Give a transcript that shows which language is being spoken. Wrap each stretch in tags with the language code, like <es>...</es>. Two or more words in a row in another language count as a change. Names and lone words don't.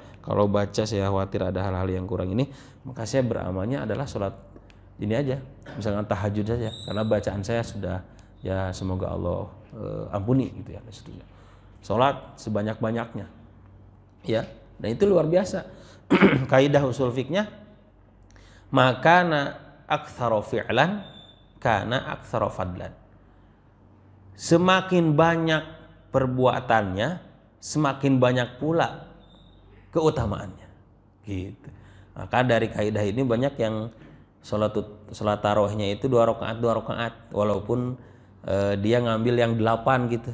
<id>Kalau baca saya khawatir ada hal-hal yang kurang ini, maka saya beramalnya adalah sholat ini aja, misalkan tahajud saja, karena bacaan saya sudah ya semoga Allah ampuni gitu ya. Sholat sebanyak-banyaknya ya, dan itu luar biasa. Kaidah usul fiknya, maka</id> <ar>ما أكثر فعلا كان أكثر فضلا.</ar> <id>Semakin banyak perbuatannya, semakin banyak pula keutamaannya. Gitu. Maka dari kaidah ini banyak yang salat tarawihnya itu 2 rakaat walaupun dia ngambil yang 8 gitu.</id>